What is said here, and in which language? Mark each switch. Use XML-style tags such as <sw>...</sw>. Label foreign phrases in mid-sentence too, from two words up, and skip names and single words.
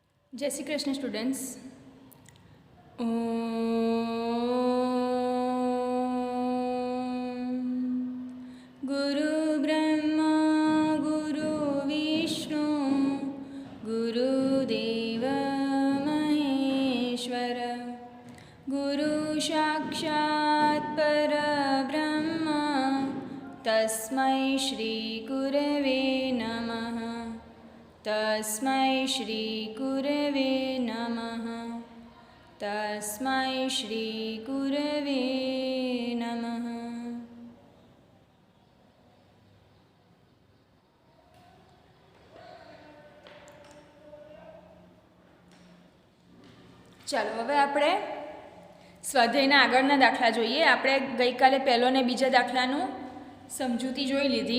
<sa>जय श्री कृष्ण स्टूडेंट्स। गुरु ब्रह्मा गुरु विष्णु गुरुदेव महेश्वर गुरु साक्षात् परब्रह्म तस्मै श्री गुरवे नमः। तस्मै श्री गुरवे नमः। तस्मै श्री गुरवे नमः।</sa> <gu>ચાલો હવે આપણે સ્વાધ્યાયના આગળના દાખલા જોઈએ। આપણે ગઈકાલે પહેલો ને બીજા દાખલાનું સમજૂતી જોઈ લીધી।</gu>